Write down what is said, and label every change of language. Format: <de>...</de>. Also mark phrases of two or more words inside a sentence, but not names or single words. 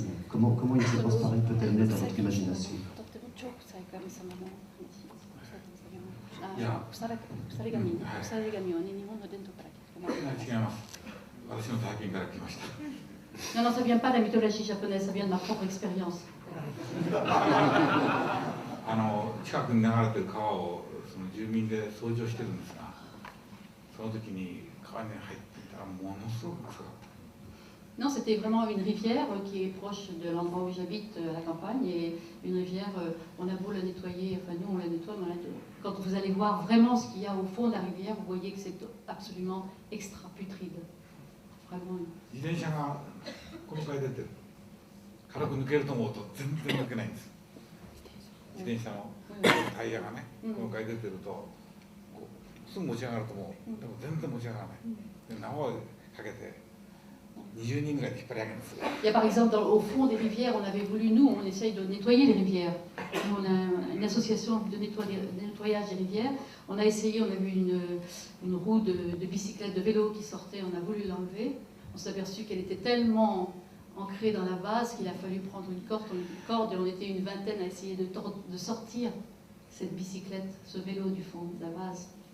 <fr>Comment une séquence pareille peut-elle naître dans votre imagination? Non, non, ça vient pas de la mythologie japonaise, ça vient de ma propre expérience.</fr> <ja>近くに流れてる川をその住民で掃除をしてるんですが、その時に川に入っていたらものすごく臭かった。</ja> <fr>Non, c'était vraiment une rivière qui est proche de l'endroit où j'habite, à la campagne, et une rivière, on a beau la nettoyer, enfin nous on la nettoie, mais quand vous allez voir vraiment ce qu'il y a au fond de la rivière, vous voyez que c'est absolument extra putride. Vraiment.</fr> <ja>自転車がこの階出てる。軽く抜けると思うと全然抜けないんです。自転車のタイヤがね、この階出てるとすぐ持ち上がると思う。でも全然持ち上がらない。で縄をかけて。</ja> <fr>Il y a par exemple au fond des rivières, on avait voulu, nous, on essaye de nettoyer les rivières. On a une association de nettoyage des rivières. On a essayé, on a vu une roue de bicyclette, de vélo qui sortait, on a voulu l'enlever. On s'est aperçu qu'elle était tellement ancrée dans la base qu'il a fallu prendre une corde et on était une vingtaine à essayer de sortir cette bicyclette, ce vélo du fond de la base.</fr>